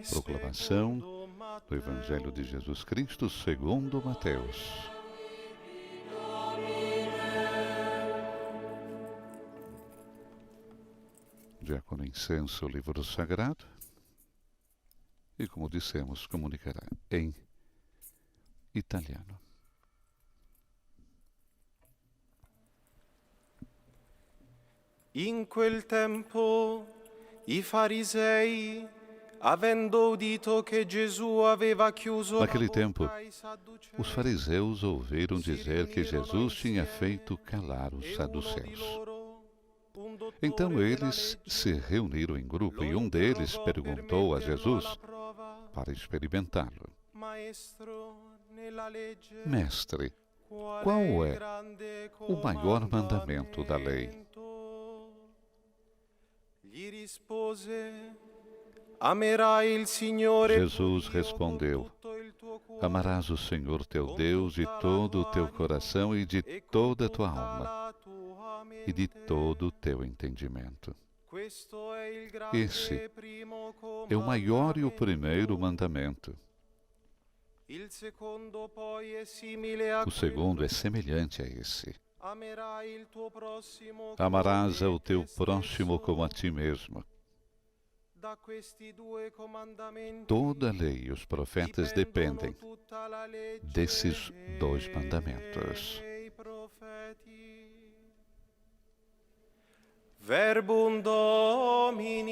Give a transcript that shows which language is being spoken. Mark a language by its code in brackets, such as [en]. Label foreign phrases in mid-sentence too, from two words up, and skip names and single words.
[pt] Proclamação do Evangelho de Jesus Cristo segundo Mateus. Diácono incensa o livro sagrado e, como dissemos, comunicará em italiano. [it] In quel tempo i farisei, avendo udito che Gesù aveva chiuso [pt] Naquele [it] la [pt] tempo, [it] bocca ai sadducei, [pt] os fariseus ouviram dizer que Jesus tinha feito calar os [it] e uno di [pt] saduceus. [it] loro, un dottore [pt] Então [it] della [pt] eles [it] legge, [pt] se reuniram em grupo e [it] lo [pt] um deles [it] interrogò per [pt] perguntou a [it] metterlo [pt] Jesus [it] alla prova. [pt] para experimentá-lo: [it] Maestro, nella legge, [pt] Mestre, [it] qual [pt] qual [it] è [pt] é [it] il grande [pt] o maior mandamento da lei? [it] comandamento? Gli rispose: Amerai il Signore [pt] Jesus [it] tuo Dio [pt] respondeu: [it] con tutto il tuo cuore, [pt] Amarás o Senhor teu Deus de todo o teu coração e de [it] e con [pt] toda a tua [it] tutta [pt] alma [it] la tua [pt] e de [it] mente. [pt] todo o teu entendimento. [it] Questo è il grande [pt] Esse [it] primo [pt] É o maior e o [it] comandamento. [pt] primeiro mandamento. [it] Il secondo poi è simile a [pt] O segundo é [it] quello. [pt] semelhante a esse: [it] Amerai il tuo prossimo [pt] Amarás [it] come [pt] ao teu [it] te [pt] próximo [it] stesso. [pt] como a ti mesmo. [it] Da questi due comandamenti [pt] Toda a lei e os profetas dependem [it] dipendono tutta la legge [pt] desses dois mandamentos. [it] e i profeti. [la] Verbum Domini.